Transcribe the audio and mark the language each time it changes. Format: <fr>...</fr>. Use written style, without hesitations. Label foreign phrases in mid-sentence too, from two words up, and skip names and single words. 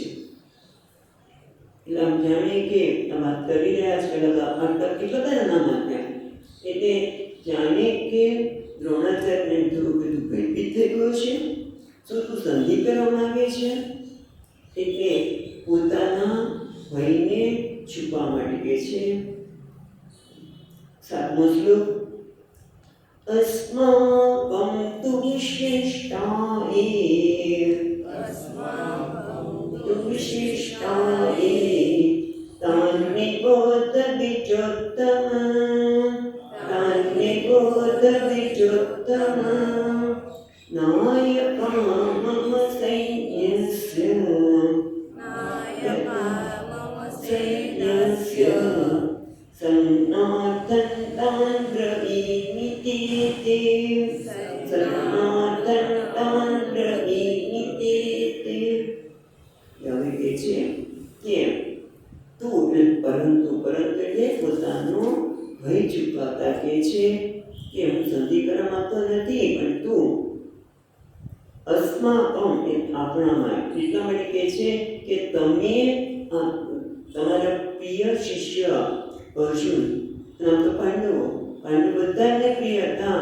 <gu>એટલે આમ જાણીએ કે આ વાત કરી રહ્યા છે આટલા કેટલા બધા નામ આપ્યા, એટલે જાણે કે દ્રોણાચાર્યને થોડું બધું ભયભીત થઈ ગયું છે. શું તું સંધિ કરવા માંગે છે? એટલે પોતાના ભયને છુપા માટે કહે છે. 7મો શ્લોક.</gu> <sa>अस्माकं तु विशिष्टाये तान्निबोध विजोत्तम नायका मम सैन्यस्य सन्नाथं तान् ब्रवीमि ते सन्नाथं तान् ब्रवीमि ते.</sa> <gu>હવે કહે છે કે તું પરંતુ એટલે પોતાનો ભય છુપાવતા કહે છે કે હું સંધિ કરવા માંગતો નથી, પણ તું અસ્માકમ એ આપણામાં એટલા માટે કહે છે કે તમે તમારા પ્રિય શિષ્ય અર્જુન, નામ તો પાંડવ બધાને પ્રિય હતા.</gu>